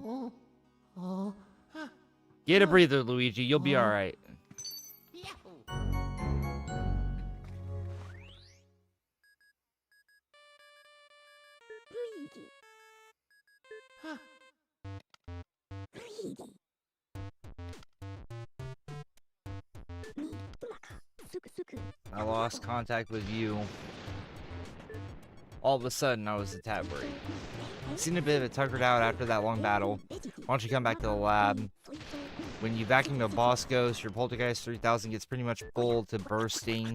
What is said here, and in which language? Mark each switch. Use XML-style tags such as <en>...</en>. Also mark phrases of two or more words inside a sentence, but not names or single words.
<en>Get a breather, Luigi. You'll be alright. Luigi. Luigi. Mi, umaka. Suku suku. I lost contact with you. All of a sudden, I was a tad worried. Seemed a bit of a tuckered out after that long battle. Why don't you come back to the lab? When you vacuum a boss ghost, your Poltergeist 3000 gets pretty much full to bursting.</en>